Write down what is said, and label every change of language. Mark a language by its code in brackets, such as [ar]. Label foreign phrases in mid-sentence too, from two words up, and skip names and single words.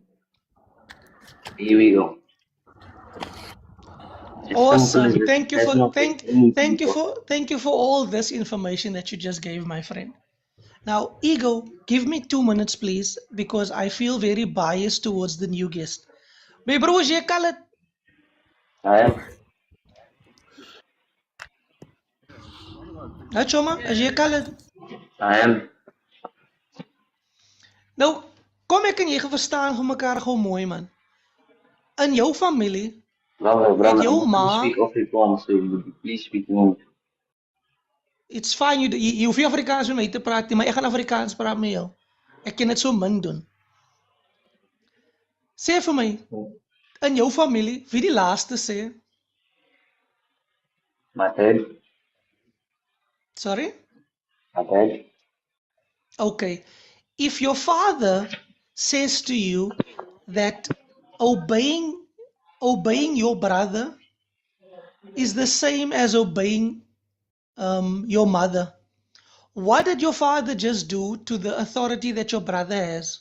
[en] Here we go. As simple as Awesome. this, it does not get any deeper. Thank you for all this information that you just gave, my friend. Now, Ego, give me 2 minutes, please, because I feel very biased towards the new guest. My bro, [af] jy kan dit. [en] I am. [af] Choma, as jy kan dit. [en] I am. [af] Nou, kom ek en jy verstaan vir mekaar gou mooi, man. In jou familie, [en] Brother, [af] jou [en] I'm not [af] ma, [en] going to speak Afrikaans, so would you please speak English? it's fine, [af] jy hoef nie Afrikaans met my te praat nie, maar ek gaan Afrikaans praat met jou. Ek kan dit so min doen. Sê vir my, in jou familie, wie die laaste sê? [en] My dad. Sorry? My dad. Okay. If your father says to you that obeying your brother is the same as obeying your mother, what did your father just do to the authority that your brother has?